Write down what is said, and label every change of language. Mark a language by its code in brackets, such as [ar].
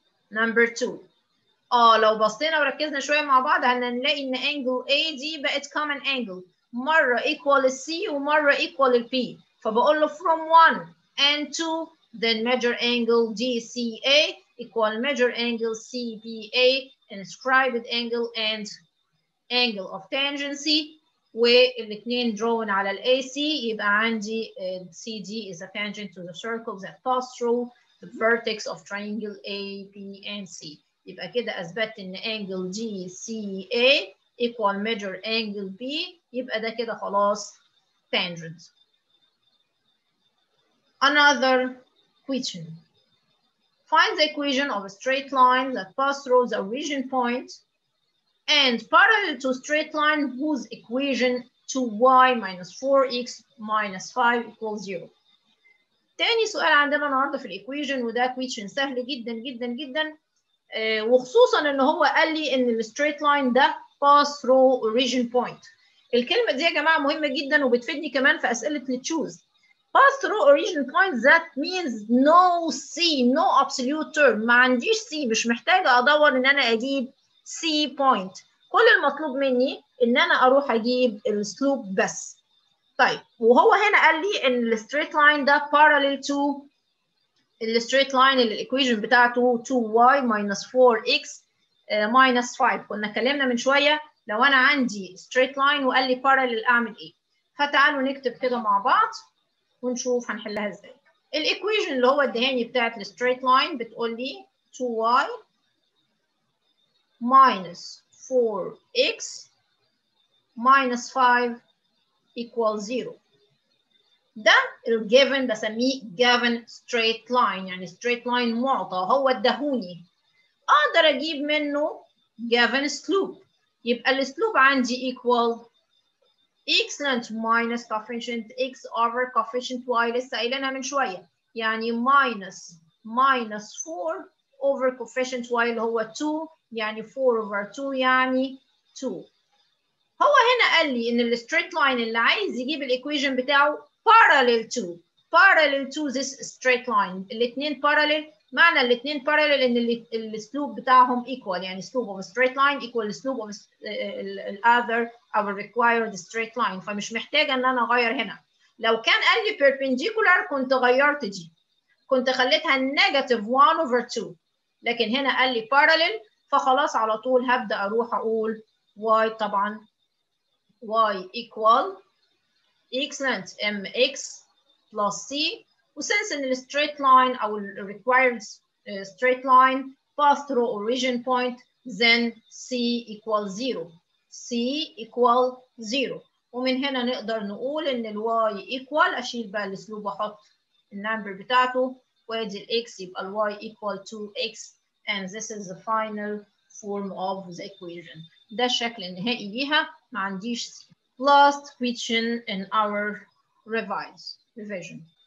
[en] number 2. [ar] لو بصينا وركزنا شوية مع بعض هنلاقي إن [en] angle A دي بقت common angle، مرة equal C ومرة equal P، فبقول له from 1 and 2 then measure angle DCA equal measure angle CBA, inscribed angle and angle of tangency، والاثنين drawn على ال AC. [ar] يبقى عندي [en] CD is a tangent to the circles that pass through the vertex of triangle A, B, and C. [ar] يبقى كده أثبت إن angle DCA equal measure angle B، يبقى ده كده خلاص tangent. [en] Another question. Find the equation of a straight line that passes through the origin point and parallel to straight line whose equation 2y minus 4x minus 5 equals 0. [ar] تاني سؤال عندنا النهارده في الايكويشن، وده equation سهل جدا جدا جدا، وخصوصا ان هو قال لي ان الستريت لاين ده [en] pass through origin point. [ar] الكلمه دي يا جماعه مهمه جدا وبتفيدني كمان في اسئله التشوز. [en] pass through origin point that means no C, no absolute term. [ar] ما عنديش C، مش محتاجه ادور ان انا اجيب C point. كل المطلوب مني ان انا اروح اجيب السلوب بس. طيب وهو هنا قال لي ان الستريت لاين ده parallel to الستريت لاين اللي الايكويشن بتاعته 2y minus 4x minus 5. كنا اتكلمنا من شويه لو انا عندي ستريت لاين وقال لي parallel اعمل ايه. فتعالوا نكتب كده مع بعض ونشوف هنحلها ازاي. الايكويشن اللي هو ادهاني بتاعت الستريت لاين بتقول لي 2y minus 4x minus 5 equals 0. ده الجيفن بسميه جيفن ستريت لاين، يعني ستريت لاين معطى هو ادهوني، اقدر اجيب منه جيفن سلوب. يبقى السلوب عندي equal excellent minus coefficient x over coefficient y، لسه قايلينها من شويه، يعني minus 4 over coefficient y اللي هو 2، يعني 4 over 2 يعني 2. هو هنا قال لي ان الستريت لاين اللي عايز يجيب الايكويشن بتاعه [en] parallel to this straight line. الاثنين parallel، معنى الاثنين parallel ان السلوب بتاعهم equal، يعني slope of a straight line equal slope of other our required straight line. [ar] فمش محتاجه ان انا اغير هنا. لو كان قال لي perpendicular كنت غيرت دي، كنت خليتها negative 1 over 2، لكن هنا قال لي parallel فخلاص على طول هبدا اروح اقول y. [en] طبعا y equal excellent mx plus c، [ar] وسنس ان الستريت لاين او [en] required straight line pass through origin point then c equal 0. c equal 0. [ar] ومن هنا نقدر نقول ان y equal، اشيل بقى الاسلوب واحط النمبر بتاعته وادي الx يبقى [en] y equal to x and this is the final form of the equation. [ar] ده الشكل النهائي ليها. ما عنديش C. [en] Last question in our revision.